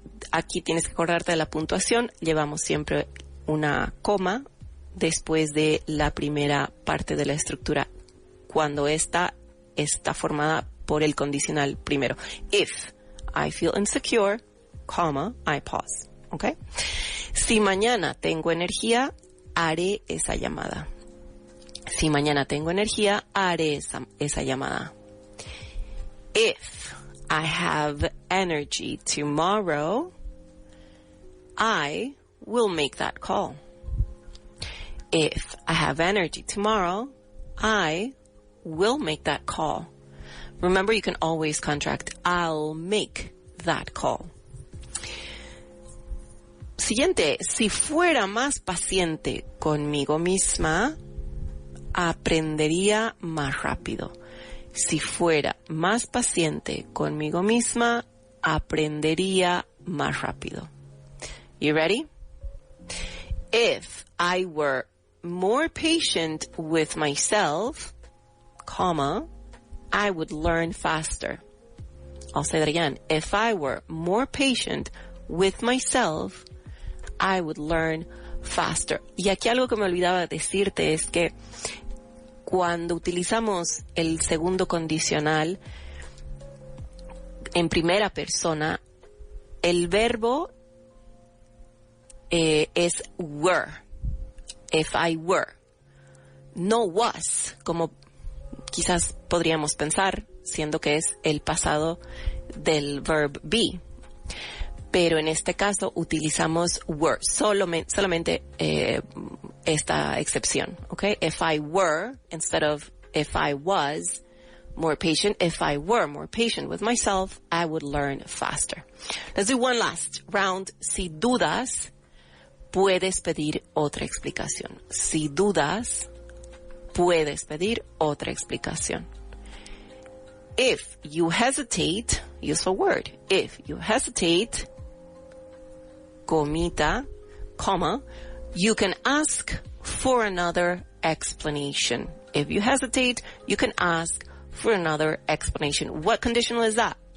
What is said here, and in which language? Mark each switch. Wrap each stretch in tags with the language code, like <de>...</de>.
<es>Aquí tienes que acordarte de la puntuación. Llevamos siempre una coma después de la primera parte de la estructura, cuando esta está formada por el condicional primero.</es> <en>If I feel insecure, comma, I pause. Okay?</en> <es>Si mañana tengo energía, haré esa llamada. Si mañana tengo energía, haré esa llamada.</es> <en>If I have energy tomorrow, I will make that call. If I have energy tomorrow, I will make that call. Remember, you can always contract I'll make that call.</en> <es>Siguiente, si fuera más paciente conmigo misma, aprendería más rápido. Si fuera más paciente conmigo misma, aprendería más rápido.</es> <en>You ready? If I were more patient with myself, comma, I would learn faster. I'll say that again. If I were more patient with myself, I would learn faster.</en> <es>Y aquí algo que me olvidaba decirte es que cuando utilizamos el segundo condicional en primera persona, el verbo es were.</es> <en>If I were.</en> <es>No was, como quizás podríamos pensar, siendo que es el pasado del verb be. Pero en este caso utilizamos were, solamente esta excepción, ¿ok?</es> <en>If I were, instead of if I was more patient, if I were more patient with myself, I would learn faster. Let's do one last round.</en> <es>Si dudas, puedes pedir otra explicación. Si dudas, puedes pedir otra explicación.</es> <en>If you hesitate, use a word. If you hesitate, comita, comma, you can ask for another explanation. If you hesitate, you can ask for another explanation. What conditional is that?</en>